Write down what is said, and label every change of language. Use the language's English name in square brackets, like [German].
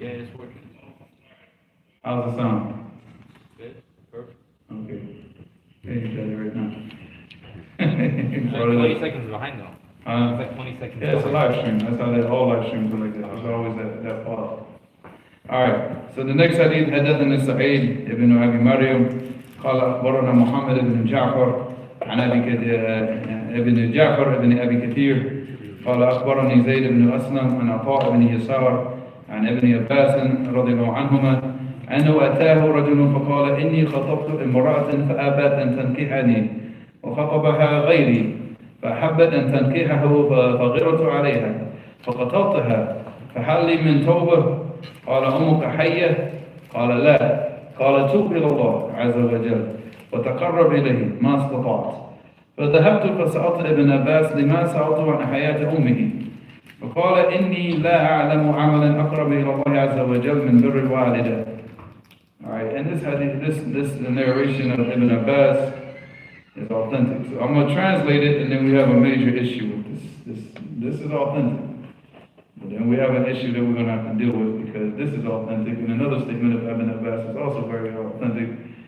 [English] Yeah, it's working. How's it sound? Good, perfect. Okay. Hey, you got it right now. Like 20 seconds behind though. It's like 20 seconds. Yeah, it's a live stream. That's how all live streams are like that. There's always that pause. Alright, so the next hadith, [Arabic] حدثنا سعيد ابن أبي مريم قال أخبرنا محمد بن جعفر عن ابن جعفر ابن أبي كثير قال أخبرني زيد بن أسلم عن عطاء بن يسار عن ابن عباس رضي الله عنهما أنه أتاه رجل فقال إني خطبت امرأة فأبت أن تنكحني وخطبها غيري فأحبت أن تنكحه فغرت عليها فقتلتها فهل لي من توبة؟ قال أمك حية؟ قال لا. قال توب إلى الله عز وجل وتقرب إليه ما استطعت. فذهبت فسألت ابن عباس لما سألته عن حياة أمه فقال إني لا أعلم عملا أقرب إلى الله عز وجل من بر الوالدة. [English] Alright, and this narration of Ibn Abbas is authentic. So I'm going to translate it, and then we have a major issue with this. This is authentic. But then we have an issue that we're going to have to deal with, because this is authentic, and another statement of Ibn Abbas is also very authentic.